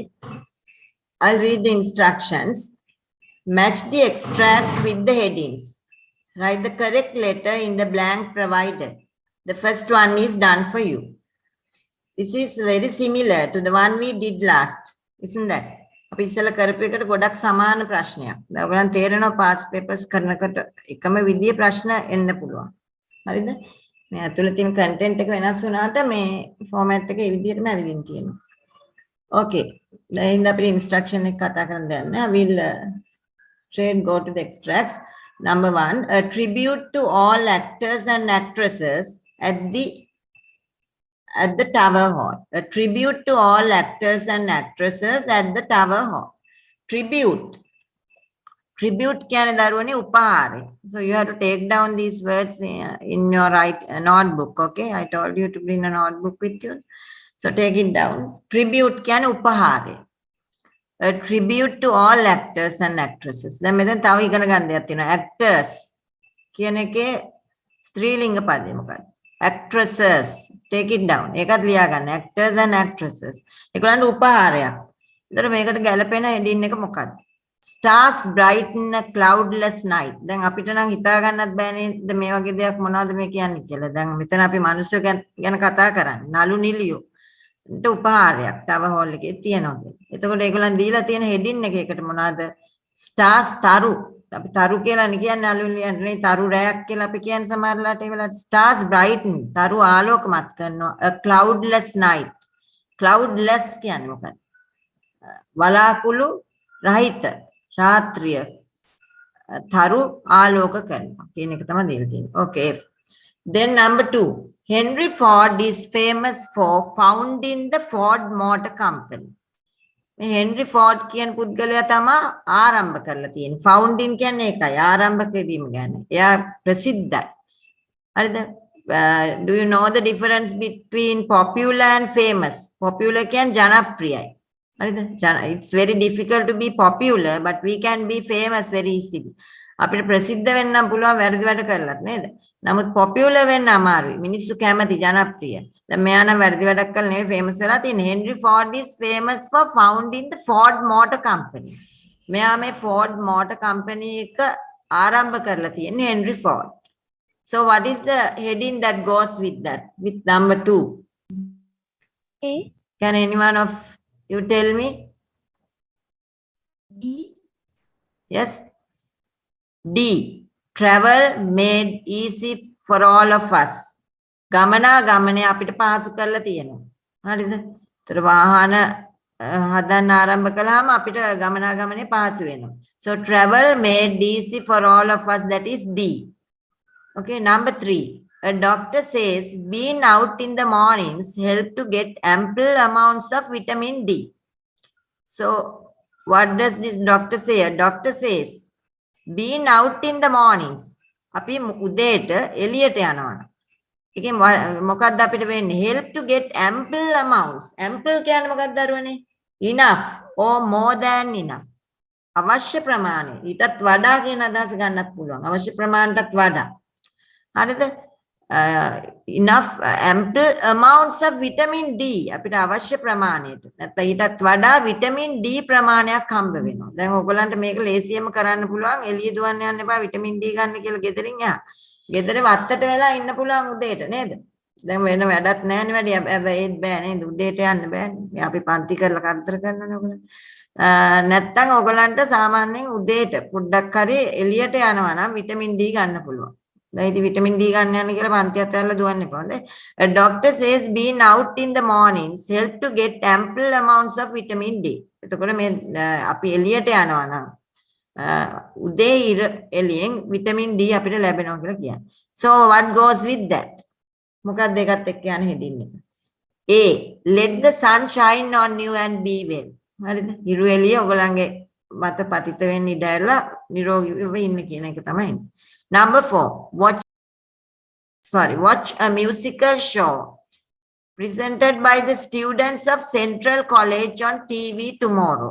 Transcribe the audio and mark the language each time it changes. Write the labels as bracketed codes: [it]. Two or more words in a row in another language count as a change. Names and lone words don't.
[en] I'll read the instructions. Match the extracts with the headings. Write the correct letter in the blank provided. The first one is done for you. This is very similar to the one we did last, isn't that? [si] අපි ඉස්සෙල්ලා කරපු එකට ගොඩක් සමාන ප්‍රශ්නයක්. දැන් ඔයගලන් තේරෙනවා [en] past papers [si] කරනකොට එකම විදිහේ ප්‍රශ්න එන්න පුළුවන්. හරිද? මේ අතුලේ තියෙන කන්ටෙන්ට් එක වෙනස් වුණාට මේ ෆෝමැට් එක ඒ විදිහටම ඇවිදින් තියෙනවා. [en] Okay. [si] දැන් අපි ඉන්ස්ට්‍රක්ෂන් එක කතා කරන්න යන්නේ. [en] I will straight go to the extracts. Number 1, a tribute to all actors and actresses at the Tower Hall. A tribute to all actors and actresses at the Tower Hall. [si] Tribute. Tribute කියන දරුවනේ උපහාරය. [en] So you have to take down these words in your notebook. Okay, I told you to bring a notebook with you. So take it down. [si] Tribute කියන උපහාරය. [en] A tribute to all actors and actresses. [si] දැන් මෙතන තව ඉගෙන ගන්න දෙයක් තියෙනවා. Actors කියන එකේ ස්ත්‍රීලිංග පදේ මොකක්ද? [en] Actresses. Take it down. [si] ඒකත් ලියා ගන්න. [en] Actors and actresses. [si] ඒගොල්ලන්ට උපහාරයක්. ඒතර මේකට ගැලපෙන heading එක මොකක්ද? [en] Stars brighten a cloudless night. [si] දැන් අපිට නම් හිතා ගන්නත් බෑනේ මේ වගේ දෙයක් මොනවද මේ කියන්නේ කියලා. දැන් මෙතන අපි මිනිස්සු ගැන කතා කරන්නේ. නළු නිලියෝ. ට උපහාරයක් Tower Hall එකේ තියෙනවා. එතකොට ඒගොල්ලන් දීලා තියෙන heading එක එකට මොනවද? Stars තරු. අපි තරු කියලා නේ කියන්නේ නළු නිලියන්ට නේ තරු රැයක් කියලා අපි කියන්නේ සමහරලාට ඒ වෙලාවට [en] stars brighten [si] තරු ආලෝකමත් කරනවා. [en] A cloudless night. Cloudless [si] කියන්නේ මොකක්ද? වලාකුළු රහිත රාත්‍රිය තරු ආලෝක කරනවා කියන එක තමයි දීලා තියෙන්නේ. [en] Okay. Then number 2. Henry Ford is famous for founding the Ford Motor Company. [si] Henry Ford කියන පුද්ගලයා තමයි ආරම්භ කරලා තියෙන්නේ. Founding කියන්නේ ඒකයි ආරම්භ කිරීම කියන්නේ. එයා ප්‍රසිද්ධයි. හරිද? [en] Do you know the difference between popular and famous? [si] Popular කියන්නේ ජනප්‍රියයි. හරිද? [en] It's very difficult to be popular, but we can be famous very easily. [si] අපිට ප්‍රසිද්ධ වෙන්න නම් පුළුවන් වැරදි වැඩ කරලත් නේද? නමුත් popular වෙන්න අමාරුයි. මිනිස්සු කැමති ජනප්‍රිය. දැන් මෙයා නම් වැරදි වැඩක් කරලා නෙවෙයි famous වෙලා තියෙන්නේ. [en] Henry Ford is famous for founding the Ford Motor Company. [si] මෙයා මේ Ford Motor Company එක ආරම්භ කරලා තියෙන්නේ Henry Ford. [en] So what is the heading that goes with that? With number 2. A. Can anyone of you tell me? D. Yes. D. Travel made easy for all of us. [si] ගමනාගමනය අපිට පහසු කරලා තියෙනවා. හරිද? ඒතර වාහන හදන්න ආරම්භ කළාම අපිට ගමනාගමනය පහසු වෙනවා. [en] So travel made easy for all of us, that is D. Okay, number 3. A doctor says being out in the mornings help to get ample amounts of vitamin D. So what does this doctor say? A doctor says being out in the mornings. [si] අපි උදේට එළියට යනවා. ඒකෙන් මොකක්ද අපිට වෙන්නේ? [en] Help to get ample amounts. [si] Ample කියන්නේ මොකක්ද දරුවනේ? [en] Enough or more than enough. [si] අවශ්‍ය ප්‍රමාණය. ඊටත් වඩා කියන අදහස ගන්නත් පුළුවන්. අවශ්‍ය ප්‍රමාණයටත් වඩා. හරිද? [en] enough ample amounts of vitamin D [si] අපිට අවශ්‍ය ප්‍රමාණයට නැත්නම් ඊටත් වඩා vitamin D ප්‍රමාණයක් හම්බ වෙනවා. දැන් ඔයගලන්ට මේක ලේසියෙන්ම කරන්න පුළුවන්. එළිය දුවන්න යන්න එපා vitamin D ගන්න කියලා ගෙදරින් එහා. ගෙදර වත්තට වෙලා ඉන්න පුළුවන් උදේට නේද? දැන් වෙන වැඩක් නැහැනේ වැඩි. හැබැයි ඒත් බෑ නේද? උදේට යන්න බෑනේ. අපි පන්ති කරලා කරදර කරනවනේ ඔයගලන්ට. නැත්තම් ඔයගලන්ට සාමාන්‍යයෙන් උදේට පොඩ්ඩක් හරි එළියට යනවා නම් vitamin D ගන්න පුළුවන්. දැන් ඉතින් vitamin D ගන්න යන්න කියලා පන්තියත් ඇරලා දුවන්න එපා. හොඳයි. [en] A doctor says being out in the mornings help to get ample amounts of vitamin D. [si] එතකොට මේ අපි එළියට යනවා නම් උදේ ඉර එළියෙන් vitamin D අපිට ලැබෙනවා කියලා කියන්නේ. [en] So what goes with that? [si] මොකක්ද ඒකත් එක්ක යන හෙඩින් එක? [en] A. Let the sun shine on you and be well. හරිද? [si] ඉරු එළිය ඔයගලන්ගේ මත පතිත වෙන්න ඉඩ ඇරලා නිරෝගීව ඉන්න කියන එක තමයි. [en] Number 4, watch a musical show presented by the students of Central College on TV tomorrow.